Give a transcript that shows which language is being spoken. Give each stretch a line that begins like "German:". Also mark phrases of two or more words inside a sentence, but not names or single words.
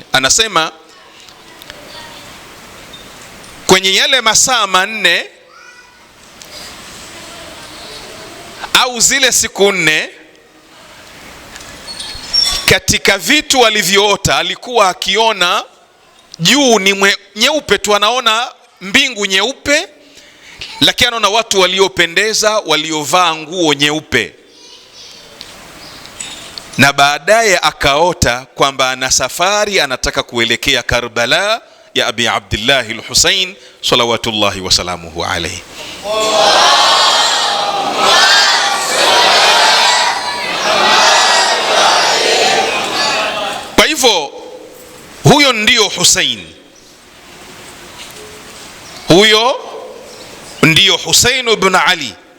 Swahili: Anasema kwenye yale masaa 4 au zile siku 4, katika vitu alivyoota alikuwa akiona juu ni nyeupe tu, anaona mbingu nyeupe, lakini anaona watu waliopendeza waliovaa nguo nyeupe. Na baadaye akaota kwamba ana safari, anataka kuelekea Karbala ya Abi Abdullah al-Husayn
Arabic: صلوات الله وسلامه عليه.
Swahili: Kwa hivyo huyo ndio Husayn, huyo ndio Husayn ibn Ali.